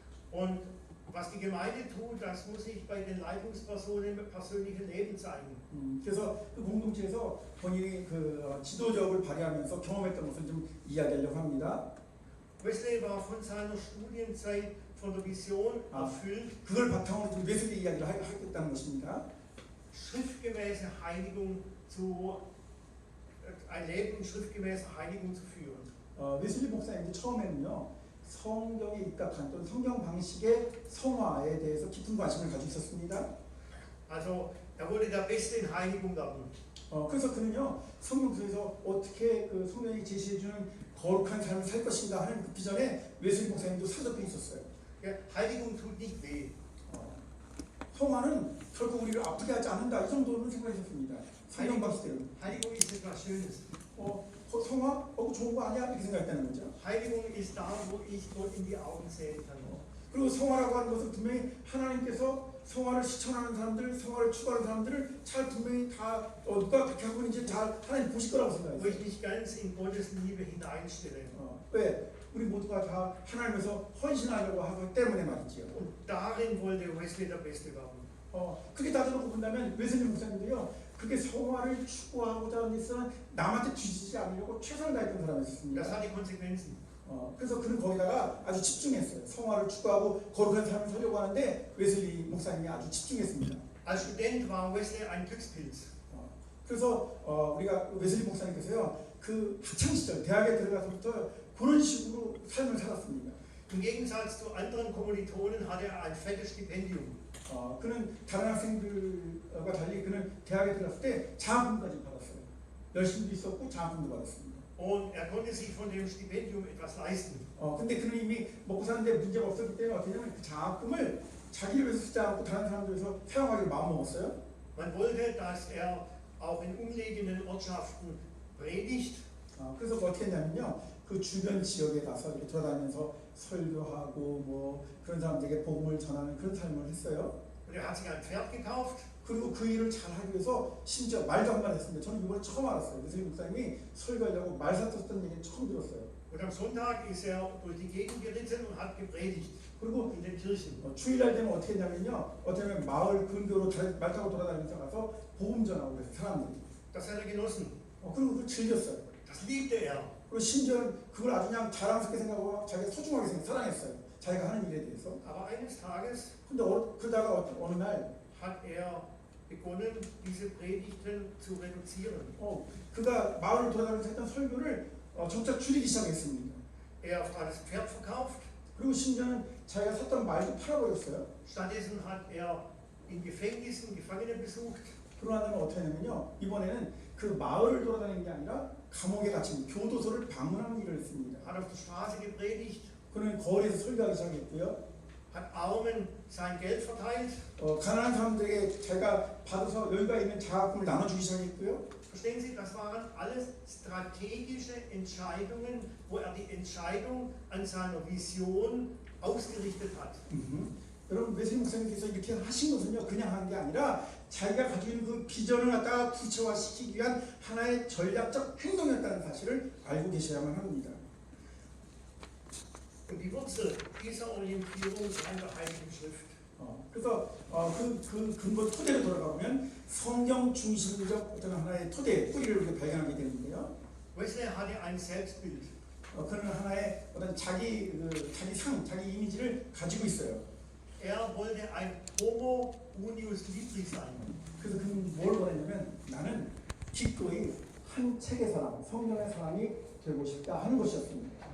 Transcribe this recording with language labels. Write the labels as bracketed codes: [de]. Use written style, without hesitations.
[de] Und was die Gemeinde tut, das muss sich bei den Leitungspersonen im persönlichen Leben zeigen. [ko] 그래서 그 공동체에서 본인이 그 지도력을 발휘하면서 경험했던 것을 좀 이야기하려고 합니다. [de] Wesley war von seiner Studienzeit von der Vision erfüllt, [ko] 그걸 바탕으로 좀 웨슬리 이야기를 하겠다는 것입니다. [de] schriftgemäße Heiligung ein Leben in schriftgemäßer Heiligung zu führen. [ko] 웨슬리 목사님이 처음에는요 성경에 입각한 또는 성경 방식의 성화에 대해서 깊은 관심을 가지고 있었습니다. [de] Also er wollte der Beste in Heiligung werden. [ko] 그래서 그는요 성경 속에서 어떻게 그 성경이 제시해주는 거룩한 삶을 살 것인가 하는 그 비전에 웨슬리 목사님도 사로잡혀 있었어요. [de] Heiligung tut nicht weh. [ko] 성화는 결국 우리를 아프게 하지 않는다 이 정도는 생각했었습니다. 성경 방식대로. [de] Heiligung ist etwas Schönes. [ko] 성화? 좋은 거 아니야? 이렇게 생각했다는 거죠. [de] Heiligung ist da, wo ich Gott in die Augen sehen kann. [ko] 그리고 성화라고 하는 것은 분명히 하나님께서 성화를 실천하는 사람들, 성화를 추구하는 사람들을 잘 분명히 다 누가 그렇게 하고 있는지 잘 하나님 보실 거라고 [de] Wo [ko] 생각해요. [de] ich mich ganz in Gottes Liebe hineinstelle. [ko] 왜? 우리 모두가 다 하나님에서 헌신하려고 하기 때문에 말이지요. [de] Und darin wollte Wesley der Beste werden. [ko] 그게 다 들어놓고 본다면 웨슬리 목사님도요. 그게 성화를 추구하고자 하는 데서 남한테 뒤지지 않으려고 최선을 다했던 사람이었습니다. [de] hat die Konsequenzen. [ko] 그래서 그는 거기다가 아주 집중했어요. 성화를 추구하고 거룩한 삶을 살려고 하는데 웨슬리 목사님이 아주 집중했습니다. [de] Als Student war Wesley ein Glückspilz. [ko] 그래서 우리가 웨슬리 목사님께서요. 그 학창 시절 대학에 들어가서부터 그런 식으로 삶을 살았습니다. [de] Im Gegensatz zu anderen Kommilitonen hatte er ein fettes Stipendium. [ko] 그는 다른 학생들과 달리 그는 대학에 들어갔을 때 장학금까지 받았어요. 열심히도 있었고 장학금도 받았습니다. [de] Und er konnte sich von dem Stipendium etwas leisten. [ko] 근데 그는 이미 먹고 사는데 문제가 없었기 때문에 어떻게 하냐면 그 장학금을 자기를 위해서 쓰지 않고 다른 사람들 위해서 사용하기를 마음먹었어요. [de] Man wollte, dass er auch in umliegenden Ortschaften predigt. [ko] 그래서 어떻게 했냐면요. 그 주변 지역에 가서 이렇게 돌아다니면서 설교하고 뭐 그런 사람들에게 복음을 전하는 그런 삶을 했어요. [de] Und er hat sich ein Pferd gekauft. [ko] 그리고 그 일을 잘 하기 위해서 심지어 말도 한 번 했습니다. 저는 이번에 처음 알았어요. 웨슬리 목사님이 설교하려고 말 샀었던 얘기 처음 들었어요. [de] Und am Sonntag ist er durch die Gegend geritten und hat gepredigt [ko] 그리고 [de] in den Kirchen. [ko] 주일날 되면 어떻게 했냐면요. 어떻게 하면 마을 근교로 말 타고 돌아다니면서 가서 복음 전하고 그래서 사람들이. [de] Das hat er genossen. [ko] 그리고 그걸 즐겼어요. [de] Das liebte er. [ko] 그리고 심지어 그걸 아주 그냥 자랑스럽게 생각하고 자기가 소중하게 사랑했어요. 자기가 하는 일에 대해서. [de] Aber eines Tages [ko] 근데 그러다가 어느 날 [de] hat er begonnen, diese Predigten zu reduzieren. [ko] 그가 마을을 돌아다니면서 했던 설교를 점차 줄이기 시작했습니다. [de] Er hat das Pferd verkauft. [ko] 그리고 심지어는 자기가 샀던 말도 팔아버렸어요. [de] Stattdessen hat er in Gefängnissen Gefangene besucht. [ko] 그러고 나면 어떻게 하냐면요. 이번에는 그 마을을 돌아다니는 게 아니라 감옥에 갇힌 교도소를 방문하는 일을 했습니다. [de] Hat auf der Straße gepredigt. [ko] 그는 거리에서 설교하기 시작했고요. [de] Hat Armen sein Geld verteilt. [ko] 가난한 사람들에게 자기가 받아서 여유가 있는 자금을 나눠주기 시작했고요. [de] Verstehen Sie, das waren alles strategische Entscheidungen, wo er die Entscheidung an seiner Vision ausgerichtet hat. [ko] 여러분 웨슬리 목사님께서 이렇게 하신 것은요 그냥 한 게 아니라 자기가 가지고 있는 그 비전을 갖다가 구체화시키기 위한 하나의 전략적 행동이었다는 사실을 알고 계셔야만 합니다. [de] Und die Wurzel dieser Orientierung ist an der Heiligen Schrift. [ko] 그래서 그 근거 토대로 돌아가 보면 성경 중심적 어떤 하나의 토대 뿌리를 우리가 발견하게 되는데요. [de] Wesley hatte ein Selbstbild. [ko] 그는 하나의 어떤 자기 자기 이미지를 가지고 있어요. [de] Er wollte ein [la] Homo unius libri [de] sein. [ko] 그래서 그는 뭘 원했냐면 나는 기꺼이 한 책의 사람, 성경의 사람이 되고 싶다 하는 것이었습니다.